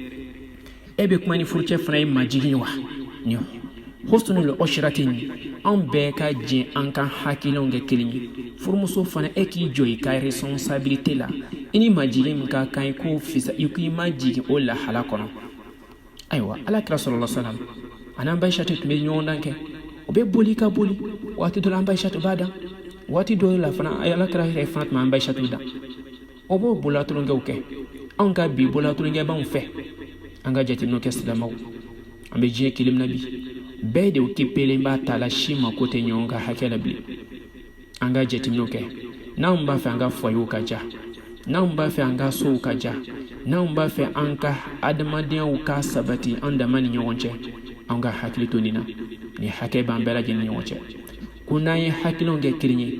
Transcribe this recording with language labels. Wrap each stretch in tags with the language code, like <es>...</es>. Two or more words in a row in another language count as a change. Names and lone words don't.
<bm>e bɛ kuma ni furucɛ fana ye majigin wa nin</bm> <ar>حسن العشرة</ar> <bm>anw bɛɛ ka jɛ an ka hakilinaw kɛ kelen ye furumuso fana e k'i jɔ i ka responsabilité la i ni majigin min ka kan i k'o fisa i k'i ma jigin o lahala kɔnɔ ayiwa alakira</bm> <ar>صلى الله عليه وسلم</ar> <bm>a n'an ba Aishatu tun bɛ ɲɔgɔn dan kɛ o bɛ boli ka boli waati dɔ la an ba Aishatu b'a dan waati dɔ la fana alakira yɛrɛ fana tun b'an ba Aishatu dan o b'o bolatolonkɛw kɛ anw ka bi bolatolonkɛ b'anw fɛ an ka jateminɛw kɛ silamɛw an bɛ diɲɛ kelen na bi bɛɛ de occupelen b'a ta la si mako tɛ ɲɔgɔn ka hakɛ la bilen an ka jateminɛw kɛ n'anw b'a fɛ an ka foyew ka ja n'anw b'a fɛ an ka sow ka ja n'anw b'a fɛ an ka adamadenyaw ka sabati an dama ni ɲɔgɔn cɛ an ka hakili to nin na ni hakɛ b'an bɛɛ lajɛlen ni ɲɔgɔn cɛ ko n'an ye hakilinaw kɛ kelen</bm>